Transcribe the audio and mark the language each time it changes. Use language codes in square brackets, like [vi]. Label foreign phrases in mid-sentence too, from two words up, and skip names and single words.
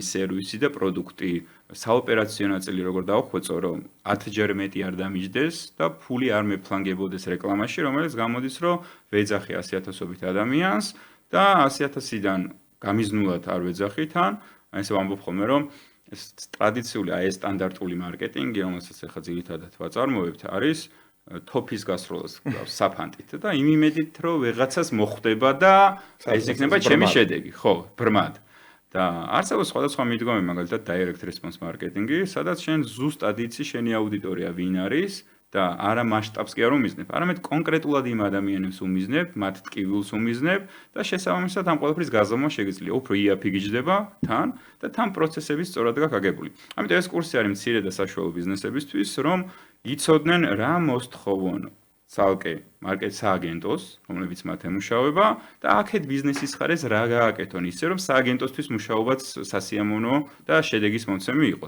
[ka] სერვისი და პროდუქტი, საოპერაციო ნაწილი როგორ დავხვეწო, რომ 10-ჯერ მეტი არ დამიჯდეს და ფული არ მეფლანგებოდეს რეკლამაში, რომელიც გამოდის, რომ ვეძახი 100,000-ობით ადამიანს და 100,000-დან გამიზნულად არ ვეძახით, ან ესე ვამბობ ხოლმე, რომ ეს ტრადიციული აი ეს სტანდარტული მარკეტინგი, რომელსაც ახლა ძირითადად ვაწარმოებთ, არის თოფის გასროლას საფანტით და იმ იმედით რომ ვეღაცას მოხვდება და ეს იქნება ჩემი შედეგი, ხო, ბრმად. და არსებობს სხვადასხვა მიდგომები, მაგალითად [en] direct response marketing-ი, [ka] სადაც შენ ზუსტად იცი შენი აუდიტორია ვინ არის და არა მასშტაბს კი არ უმიზნებ, არამედ კონკრეტულად იმ ადამიანებს უმიზნებ, მათ ტკივილს უმიზნებ და შესაბამისად ამ ყველაფრის გაზომვა შეგიძლია. უფრო იაფი გიჯდება თან და თან პროცესები სწორად გაქვს აგებული. ამიტომ ეს კურსი არის მცირე და საშუალო ბიზნესებისთვის, რომ იცოდნენ რა მოსთხოვონ ცალკე მარკეტ სააგენტოს, რომლებიც მათ ემუშავება და აქეთ ბიზნესის ხარეს რა გააკეთონ ისე, რომ სააგენტოსთვის მუშაობაც სასიამოვნო და შედეგის მომცემი იყოს.